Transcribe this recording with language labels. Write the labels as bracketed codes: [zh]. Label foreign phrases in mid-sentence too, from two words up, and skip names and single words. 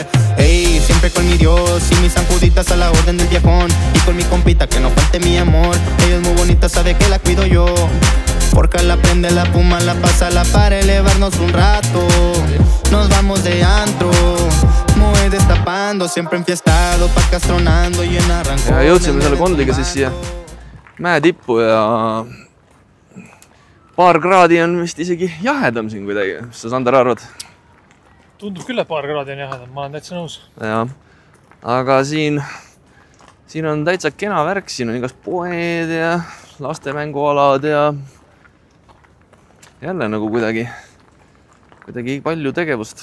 [es] Ey, siempre con mi Dios y mis sanjuditas a la orden del viejón. Y con mi compita que no falte mi amor. Ella es muy bonita, sabe que la cuido yo. Porque la prende la puma, la pasa la para elevarnos un rato. Nos vamos de antro. Muy destapando, siempre enfiestado, pakastronando y en arrancón. [et] Ja jõudsime selle Kondliga siis siia mäe tippu ja paar kraadi on vist isegi jahedam siin kuidagi. Mis sa, Sander, arvad? Tundub küll, et paar kraadi on jahedam, ma olen täitsa nõus. Ja, aga siin on täitsa kena värk, siin on igast poed ja lastemängualad ja jälle nagu kuidagi palju tegevust.